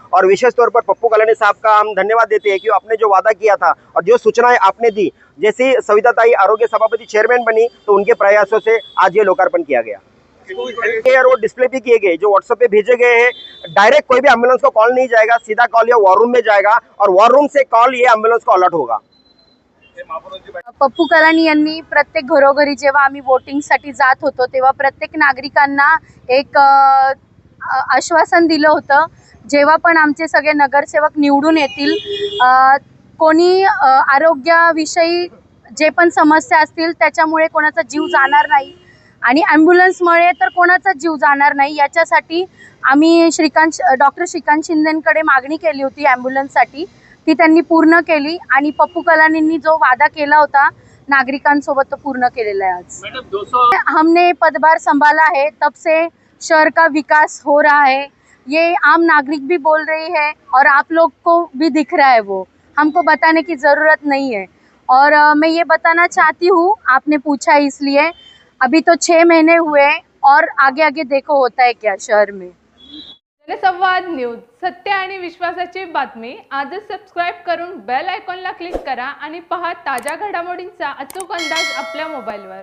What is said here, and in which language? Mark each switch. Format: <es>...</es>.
<hi>और विशेष तौर पर पप्पू कलानी साहब का हम धन्यवाद देते हैं कि आपने जो वादा किया था और जो सूचनाएं आपने दी, जैसी सविताताई आरोग्य सभापति चेयरमैन बनी तो उनके प्रयासों से आज ये लोकार्पण किया गया। और वो डिस्प्ले भी किए गए, जो व्हाट्सएप पे भेजे गए हैं। डायरेक्ट कोई भी एम्बुलेंस को कॉल नहीं जाएगा, सीधा कॉल या वॉर रूम में जाएगा और वॉर रूम से कॉल ये एम्बुलेंस को अलर्ट होगा।</hi> <mr>पप्पू कलानी यांनी प्रत्येक घरोघरी जेव्हा आम्ही वोटिंगसाठी जात होतो तेव्हा प्रत्येक नागरिकांना एक आश्वासन दिलं होतं, जेव्हा पण आमचे सगळे नगरसेवक निवडून येतील, कोणी आरोग्याविषयी जे पण समस्या असतील त्याच्यामुळे कोणाचा जीव जाणार नाही आणि ॲम्ब्युलन्समुळे तर कोणाचा जीव जाणार नाही, याच्यासाठी आम्ही डॉक्टर श्रीकांत शिंदेंकडे मागणी केली होती ॲम्ब्युलन्ससाठी। ती त्यांनी पूर्ण केली आणि पप्पू कलानींनी जो वादा केला होता नागरिकांसोबत तो पूर्ण केलेला है।</mr> <hi>आज हमने पदभार संभाला है तब से शहर का विकास हो रहा है, ये आम नागरिक भी बोल रही है और आप लोग को भी दिख रहा है, वो हमको बताने की ज़रूरत नहीं है। और मैं ये बताना चाहती हूँ, आपने पूछा इसलिए, अभी तो 6 महीने हुए और आगे आगे देखो होता है क्या शहर में।</hi> <mr>जनसंवाद न्यूज, सत्य आणि विश्वासाची बातमी। आजच सबस्क्राइब करून बेल आयकॉनला क्लिक करा आणि पहा ताज्या घडामोडींचा अचूक अंदाज आपल्या मोबाईलवर।</mr>